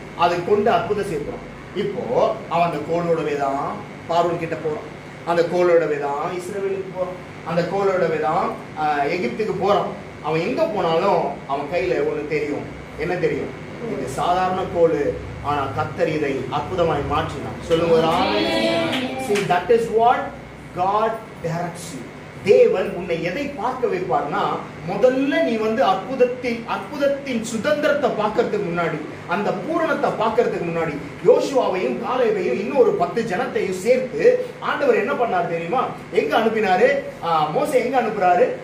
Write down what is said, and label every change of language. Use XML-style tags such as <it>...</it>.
<ta>அதை கொண்டு அற்புதம் செய்யப்படுறான். இப்போ அவன் அந்த கோலோடவே தான் பார்வோன் கிட்ட போறான். அந்த கோலோடவே தான் இஸ்ரவேலுக்கு போறான். அந்த கோலோடவே தான் எகிப்துக்கு போறான். அவன் எங்க போனாலும் அவன் கையில ஒண்ணு தெரியும். என்ன தெரியும்? இது சாதாரண கோலு, ஆனா கர்த்தர் இதை அற்புதமாய் மாற்றினான். சொல்லுங்க ஒரு ஆமென்.</ta> <en>See, that is what God directs you.</en> <ta>தேவன் உன்னை எதை பார்க்க வைப்பார்னா, முதல்ல நீ அற்புதத்தின் சுதந்திரத்தை பார்க்கறதுக்கு முன்னாடி, அந்த பூரணத்தை பார்க்கறதுக்கு முன்னாடி யோசுவாவையும் காலேபையும் இன்னொரு 10 ஜனத்தையும் சேர்த்து ஆண்டவர் என்ன பண்ணார் தெரியுமா? எங்க அனுப்பினாரு? மோசே எங்க அனுப்புறாரு?</ta>